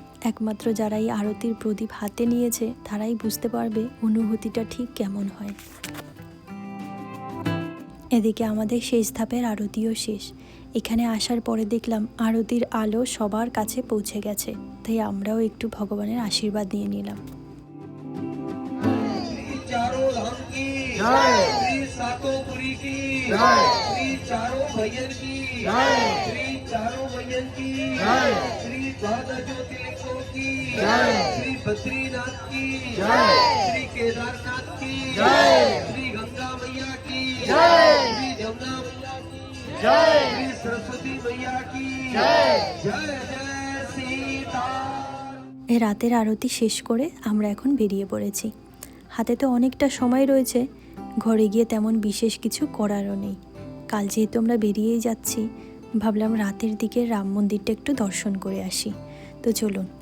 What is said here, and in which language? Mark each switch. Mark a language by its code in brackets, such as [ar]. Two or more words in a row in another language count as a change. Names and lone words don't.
[bn] একমাত্র যারা এই আরতির প্রদীপ হাতে নিয়েছে তারাই বুঝতে পারবে অনুভূতিটা ঠিক কেমন হয়। এদিকে আমাদের শেষ ধাপের আরতিও শেষ। এখানে আসার পরে দেখলাম আরতির আলো সবার কাছে পৌঁছে গেছে, তাই আমরাও একটু ভগবানের আশীর্বাদ নিয়ে নিলাম। [hi] चारों धाम की जय, श्री सातोपुरी की जय, श्री चारों भैयन की जय, श्री चारों भैयन की जय, श्री द्वादश ज्योतिर्लिंगों की जय, श्री बद्रीनाथ की जय, श्री केदारनाथ की जय, श्री गंगा मैया की जय, श्री जमुना मैया की जय, श्री सरस्वती मैया की जय, जय जय सीता। [bn] এ রাতের আরতি শেষ করে আমরা এখন বেরিয়ে পড়েছি। হাতে তো অনেকটা সময় রয়েছে, ঘরে গিয়ে তেমন বিশেষ কিছু করারও নেই। কাল যেহেতু আমরা বেরিয়েই যাচ্ছি, ভাবলাম রাতের দিকে রাম মন্দিরটা একটু দর্শন করে আসি। তো চলুন।